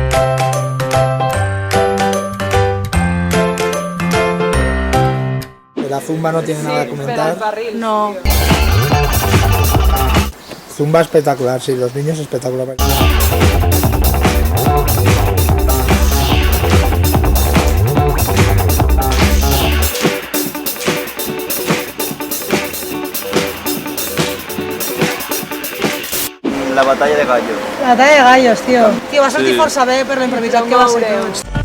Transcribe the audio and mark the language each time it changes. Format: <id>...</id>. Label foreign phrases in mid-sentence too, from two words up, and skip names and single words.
<es>La Zumba no tiene nada que comentar. No. Zumba espectacular, sí, los niños espectacular. La batalla de gallo. La batalla de gallos, tio.</es> <ca>Tio, va sortir força bé per l'improvisat que va ser tot.</ca>